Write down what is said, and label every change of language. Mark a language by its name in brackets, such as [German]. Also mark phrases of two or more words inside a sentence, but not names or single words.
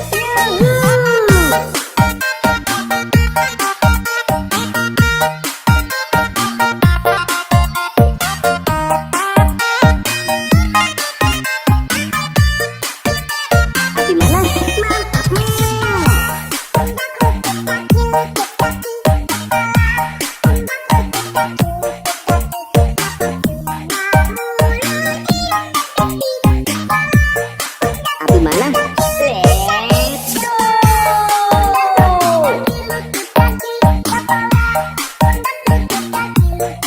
[Indonesian] Abi mana? Abi mana? [English] Let's go. [Indonesian] Kaki lutut kaki, kepala pundak lutut kaki,